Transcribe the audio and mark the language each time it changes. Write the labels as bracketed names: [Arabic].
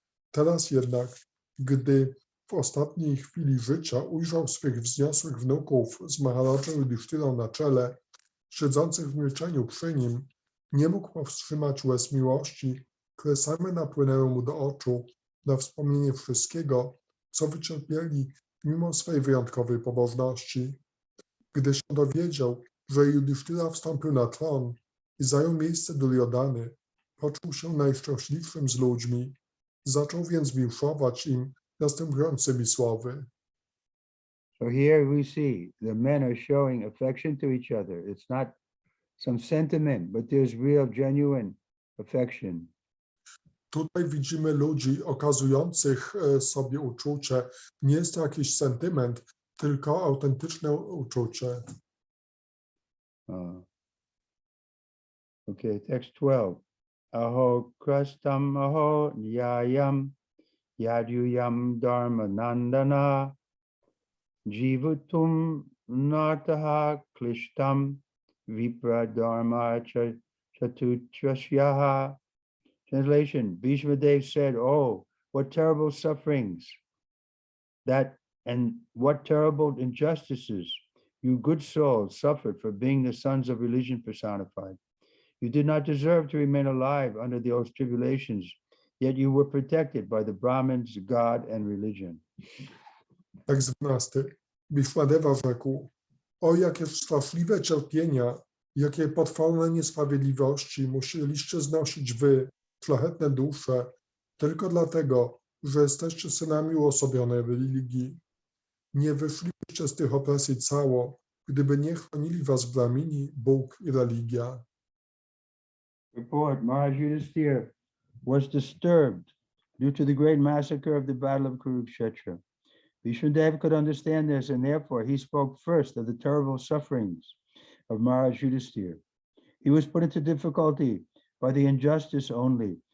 [Polish] Teraz jednak, gdy w ostatniej chwili życia ujrzał swych wzniosłych wnuków z Maharadżą Yudhishthirą na czele, siedzących w milczeniu przy nim, nie mógł powstrzymać łez miłości, które same napłynęły mu do oczu na wspomnienie wszystkiego, co wycierpieli mimo swej wyjątkowej pobożności. Gdy się dowiedział, że Yudhishthira wstąpił na tron i zajął miejsce Duryodhany, poczuł się najszczęśliwszym z ludźmi. Zaczął więc winszować im następującymi słowy. [English] So here we see the men are showing affection to each other. It's not some sentiment, but there's real, genuine affection. [Polish] Tutaj widzimy ludzi okazujących sobie uczucie. Nie jest to jakiś sentyment, tylko autentyczne uczucie. [English] Okay, text 12. [Sanskrit] Aho krastam aho nyayam yadyuyam dharma nandana jivutum nartaha klishtam vipra dharma chatutrasyaha. [English] Translation, Bhishma Dev said, oh, what terrible sufferings and what terrible injustices you good souls suffered for being the sons of religion personified. You did not deserve to remain alive under those tribulations, yet you were protected by the Brahmins, God, and religion. [Polish] Tekst 12. Bhishmadeva rzekł, o jakie straszliwe cierpienia, jakie potworne niesprawiedliwości musieliście znosić wy, szlachetne dusze, tylko dlatego, że jesteście synami uosobionej religii. Nie wyszlibyście z tych opresji cało, gdyby nie chronili was Brahmini, Bóg i religia. [English] Report, Maharaj Yudhisthira was disturbed due to the great massacre of the Battle of Kurukshetra. Vishnudev could understand this, and therefore he spoke first of the terrible sufferings of Maharaj Yudhisthira. He was put into difficulty by the injustice only,